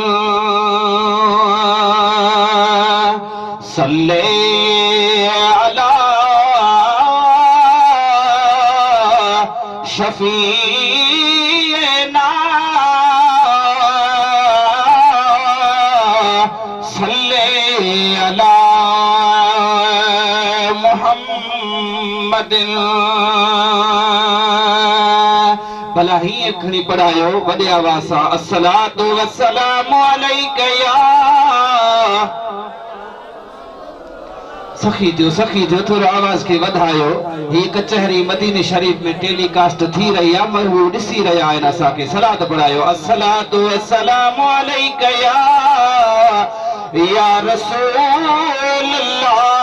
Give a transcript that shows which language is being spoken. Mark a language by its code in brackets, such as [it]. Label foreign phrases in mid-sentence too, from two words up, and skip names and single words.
[ar] صل على شفيعنا صل على محمد. [sd] भला ही खणी पढ़ायो वॾे आवाज़ सां। [ar] الصلاة والسلام عليك يا [sd] सखी थियो थोरो आवाज़ के वधायो। ही कचहरी मदीने शरीफ में टेलीकास्ट थी रही है, महबूब ॾिसी रहिया आहिनि असांखे। सलात पढ़ायो। [ar] الصلاة والسلام عليك يا رسول الله